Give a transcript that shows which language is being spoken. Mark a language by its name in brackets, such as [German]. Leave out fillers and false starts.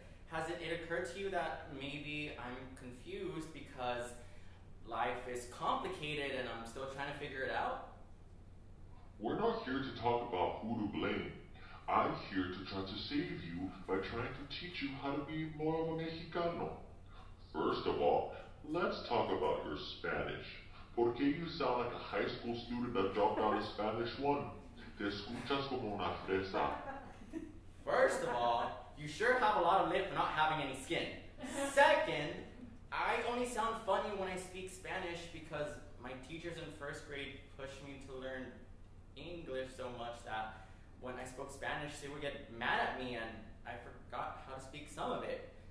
[English] Hasn't it occurred to you that maybe I'm confused because life is complicated and I'm still trying to figure it out? We're not here to talk about who to blame. I'm here to try to save you by trying to teach you how to be more of a Mexicano. First of all, let's talk about your Spanish. [Spanish] ¿Por qué [English] you sound like a high school student that dropped out of Spanish 1? [Spanish] Te escuchas como una fresa. [English] First of all, you sure have a lot of lip for not having any skin. Second, I only sound funny when I speak Spanish because my teachers in first grade pushed me to learn English so much that when I spoke Spanish, they would get mad at me and I forgot how to speak some of it.